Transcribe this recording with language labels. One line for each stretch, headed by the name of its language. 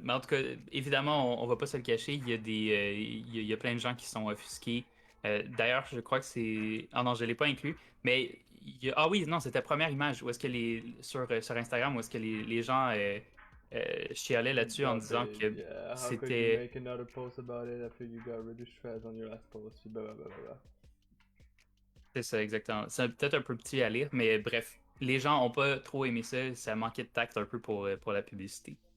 French: Mais en tout cas, évidemment, on va pas se le cacher, il y a il y a plein de gens qui sont offusqués. D'ailleurs, je crois que c'est. Ah non, je l'ai pas inclus, mais ah oui, non, c'était la première image où est-ce que sur Instagram, où est-ce que les gens chialaient là-dessus en disant que
English: yeah, how could you
French: c'était.
English: make another post about it after you got rid of shreds on your last post?
French: Puis blablabla. C'est ça, exactement. C'est peut-être un peu petit à lire, mais bref, les gens ont pas trop aimé ça, ça manquait de tact un peu pour la publicité.